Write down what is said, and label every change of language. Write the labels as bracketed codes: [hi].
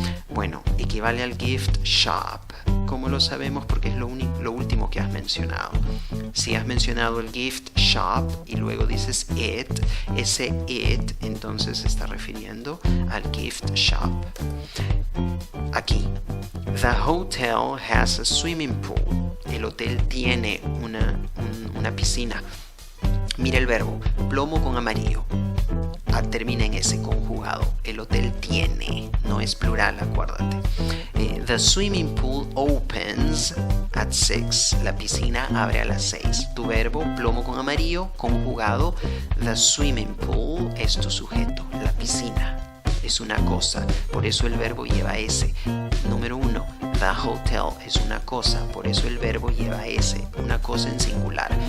[es] Bueno, equivale al gift shop. ¿Cómo lo sabemos? Porque es lo último que has mencionado. Si has mencionado el gift shop y luego dices it, ese it entonces se está refiriendo al gift shop. [en] Aquí, the hotel has a swimming pool. [es] El hotel tiene una piscina. Mira el verbo, plomo con amarillo. Termina en ese conjugado. El hotel tiene, no es plural, acuérdate. [en] The swimming pool opens at 6. [es] La piscina abre a las 6. Tu verbo, plomo con amarillo, conjugado. [en] The swimming pool [es] es tu sujeto. La piscina es una cosa, por eso el verbo lleva S. Número 1. [en] The hotel [es] es una cosa, por eso el verbo lleva S, una cosa en singular.